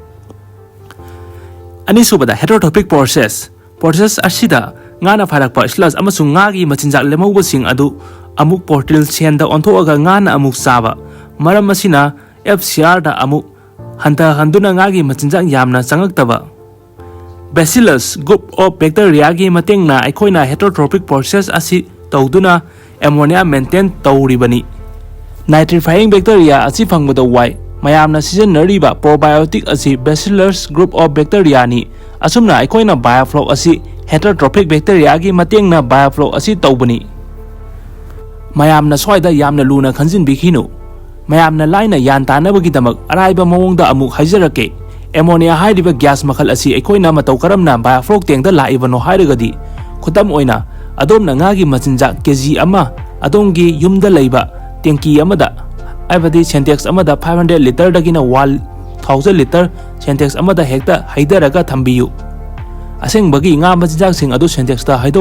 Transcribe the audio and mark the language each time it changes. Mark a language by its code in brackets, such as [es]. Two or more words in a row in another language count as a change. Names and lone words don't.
[mni] ani subada [en] heterotrophic process [mni] asida ngana pharakpa sludge amasung ngagi machinjak lemauba sing adu amuk portal senda onthoaga ngana amuk saba maram asina FCR da amuk hanta handuna ngagi machinjak yamna changaktaba [en] bacillus group of bacteria [mni] gi matengna aikoina [en] heterotrophic process [mni] asi tawduna [en] ammonia maintain [mni] tawribani [en] nitrifying bacteria [mni] asi phangbada wai mayamna sijanariba probiotic asi [en] bacillus group of bacteria [mni] ni asumna aikoina biofloc asi [en] heterotrophic bacteria [mni] gi matengna biofloc asi tawbani mayamna soida yamna luna khanjin bikhinu mayamna laina yan tanabagi damak araiba mawongda amuk haijarake ammonia hairiba gas makhal asi aikoina matau karamna [en] biofloc tank [mni] da laibano hairagadi khutam oina adomna ngagi machinja kg ama adongi yumda leiba tanki amada aibadi syntax amada 500 liter dagina 1000 liter syntax amada hekta haidaraga thambiyu asengbagi nga machinjak sing adu syntax ta haido